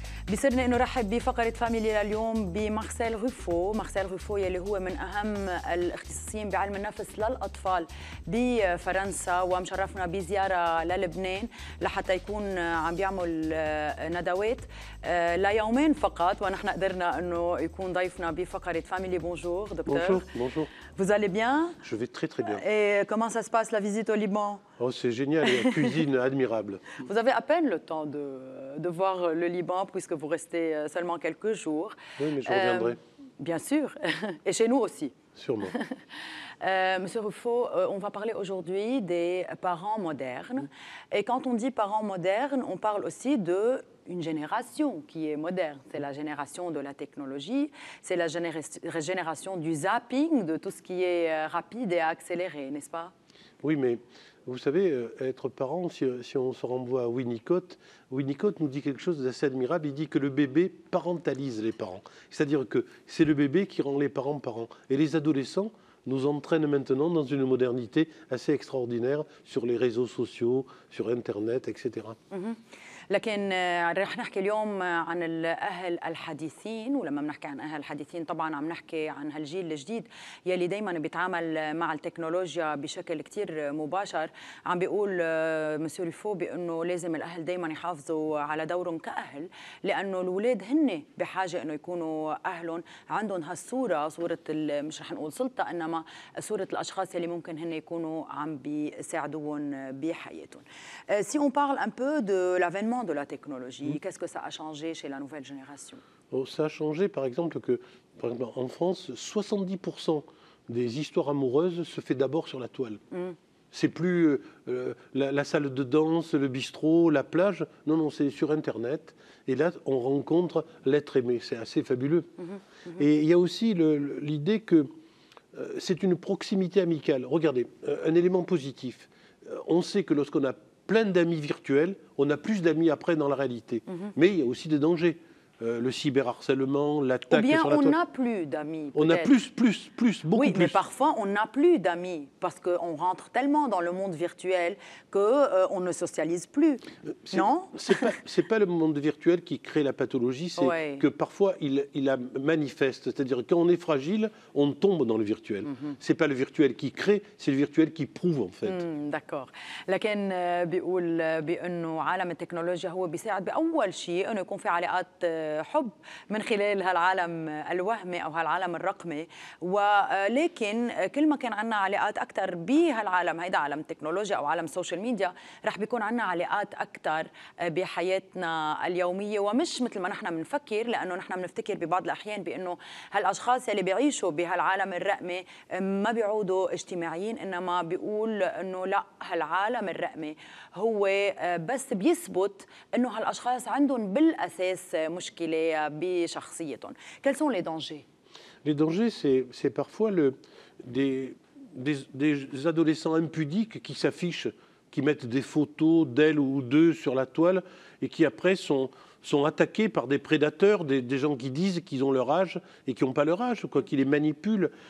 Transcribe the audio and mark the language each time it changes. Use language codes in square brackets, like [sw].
[ar] بيسرني انه رحب بفقره فاميلي لليوم بمارسيل روفو، مارسيل روفو يلي هو من اهم الاختصاصيين بعلم النفس للاطفال بفرنسا، ومشرفنا بزياره للبنان لحتى يكون عم بيعمل ندوات ليومين فقط، ونحن قدرنا انه يكون ضيفنا بفقره فاميلي. [fr] بونجور دكتور. Bonjour, bonjour. Vous allez bien? Je vais très très bien. Et comment ça se passe la visite au Liban? Oh, c'est génial, la cuisine admirable. Vous avez à peine le temps de voir le Liban puisque vous restez seulement quelques jours. Oui, mais je reviendrai. Bien sûr, et chez nous aussi. Sûrement. Monsieur Ruffo, on va parler aujourd'hui des parents modernes. Et quand on dit parents modernes, on parle aussi d'une génération qui est moderne. C'est la génération de la technologie, c'est la génération du zapping, de tout ce qui est rapide et accéléré, n'est-ce pas? Oui, mais vous savez, être parent, si on se renvoie à Winnicott nous dit quelque chose d'assez admirable. Il dit que le bébé parentalise les parents. C'est-à-dire que c'est le bébé qui rend les parents parents. Et les adolescents nous entraînent maintenant dans une modernité assez extraordinaire sur les réseaux sociaux, sur Internet, etc. [ar] لكن رح نحكي اليوم عن الأهل الحديثين، ولما بنحكي عن أهل الحديثين طبعا عم نحكي عن هالجيل الجديد يلي دايما بيتعامل مع التكنولوجيا بشكل كتير مباشر. عم بيقول مسيو ريفو بأنه لازم الأهل دايما يحافظوا على دورهم كأهل، لأنه الأولاد هن بحاجة أنه يكونوا أهلهم عندهم هالصورة، صورة مش رح نقول سلطة، إنما صورة الأشخاص يلي ممكن هن يكونوا عم بيساعدوهم بحياتهم. [fr] Si on parle un peu de l'avènement de la technologie, qu'est-ce que ça a changé chez la nouvelle génération? Ça a changé, par exemple, en France, 70% des histoires amoureuses se fait d'abord sur la toile. C'est plus la salle de danse, le bistrot, la plage. Non, non, c'est sur Internet. Et là, on rencontre l'être aimé. C'est assez fabuleux. Et il y a aussi l'idée que c'est une proximité amicale. Regardez, un élément positif. On sait que lorsqu'on a plein d'amis virtuels, on a plus d'amis après dans la réalité. Mais il y a aussi des dangers. Le cyberharcèlement, l'attaque sur la toile. Ou bien on n'a plus d'amis. On a plus, beaucoup oui, plus. Mais parfois on n'a plus d'amis parce qu'on rentre tellement dans le monde virtuel qu'on ne socialise plus. Non? C'est pas le monde virtuel qui crée la pathologie, c'est que parfois il la manifeste. C'est-à-dire quand on est fragile, on tombe dans le virtuel. C'est pas le virtuel qui crée, c'est le virtuel qui prouve en fait. D'accord. [ar] لكن بيقول بأنه عالم التكنولوجيا هو بيساعد بأول شيء إنه يكون في علاقات حب من خلال هالعالم الوهمي أو هالعالم الرقمي، ولكن كل ما كان عنا علاقات أكثر بهالعالم هيدا عالم التكنولوجيا أو عالم السوشيال ميديا، رح بيكون عنا علاقات أكثر بحياتنا اليومية، ومش مثل ما نحن بنفكر، لأنه نحن بنفتكر ببعض الأحيان بأنه هالأشخاص اللي بيعيشوا بهالعالم الرقمي ما بيعودوا اجتماعيين، إنما بيقول إنه لا، هالعالم الرقمي هو بس بيثبت إنه هالأشخاص عندهم بالأساس مشكلة بشخصيتهم. [fr] Quels sont les dangers? Les dangers, c'est parfois des adolescents impudiques qui s'affichent, qui mettent des photos d'elle ou d'eux sur la toile et qui après sont attaqués par des prédateurs, des gens qui disent qu'ils ont leur âge et qui n'ont pas leur âge, quoi, qui les manipulent.